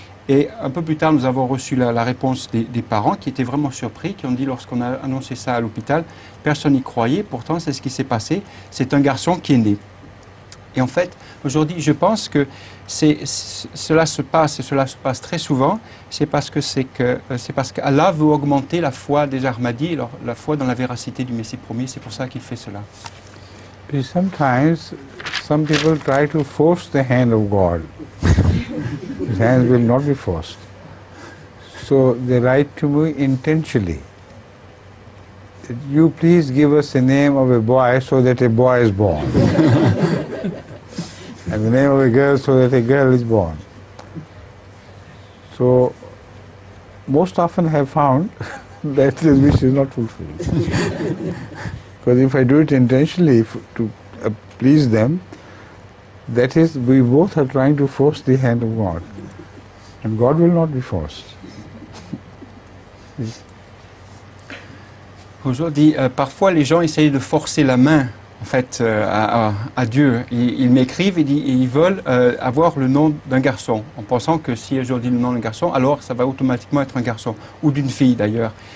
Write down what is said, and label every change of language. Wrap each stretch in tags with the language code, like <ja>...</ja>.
<fr>Et un peu plus tard, nous avons reçu la réponse des parents qui étaient vraiment surpris, qui ont dit lorsqu'on a annoncé ça à l'hôpital, personne n'y croyait, pourtant c'est ce qui s'est passé, c'est un garçon qui est né. Et en fait, aujourd'hui, je pense que cela se passe, et cela se passe très souvent, c'est parce qu'Allah veut augmenter la foi des Ahmadis, la foi dans la véracité du Messie promis, c'est pour ça qu'il fait cela.</fr> <en>Sometimes, some people try to force the hand of God. His hands will not be forced. So they write to me intentionally. You please give us the name of a boy so that a boy is born. And the name of a girl so that a girl is born. So, most often I have found that this wish is not fulfilled. Because if I do it intentionally to please them, that is, we both are trying to force the hand of God. And God will not be forced.</en> <fr>Aujourd'hui, parfois les gens essayent de forcer la main en fait, à Dieu. Ils m'écrivent et ils veulent avoir le nom d'un garçon, en pensant que si je dis le nom d'un garçon, alors ça va automatiquement être un garçon, ou d'une fille d'ailleurs.</fr>